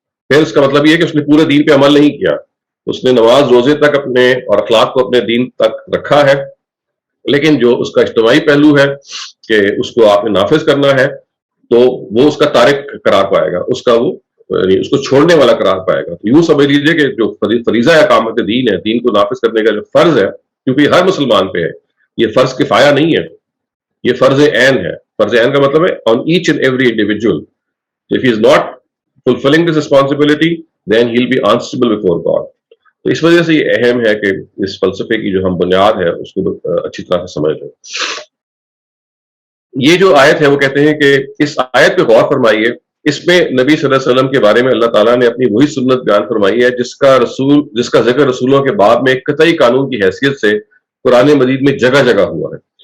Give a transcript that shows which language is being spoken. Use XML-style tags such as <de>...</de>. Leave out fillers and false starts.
<ur>پھر اس کا مطلب یہ ہے کہ اس نے پورے دین پہ عمل نہیں کیا، اس نے نماز روزے تک اپنے اور اخلاق کو اپنے دین تک رکھا ہے، لیکن جو اس کا اجتماعی پہلو ہے کہ اس کو آپ نے نافذ کرنا ہے، تو وہ اس کا تارک قرار پائے گا، اس کا وہ یعنی اس کو چھوڑنے والا قرار پائے گا۔ تو یوں سمجھ لیجیے کہ جو فریضہ اقامت دین ہے، دین کو نافذ کرنے کا جو فرض ہے، کیونکہ یہ ہر مسلمان پہ ہے، یہ فرض کفایہ نہیں ہے، یہ فرض عین ہے۔ فرض عین کا مطلب ہے</ur> <en>on each and every individual. If he is not fulfilling this responsibility, then he'll be answerable before God.</en> <ur>تو اس وجہ سے یہ اہم ہے کہ اس فلسفے کی جو ہم بنیاد ہے اس کو اچھی طرح سے سمجھ لیں۔ یہ جو آیت ہے وہ کہتے ہیں کہ اس آیت پہ غور فرمائیے، اس میں نبی صلی اللہ علیہ وسلم کے بارے میں اللہ تعالیٰ نے اپنی وہی سنت بیان فرمائی ہے جس کا ذکر رسولوں کے بعد میں ایک قطعی قانون کی حیثیت سے قرآن مجید میں جگہ جگہ ہوا ہے۔</ur>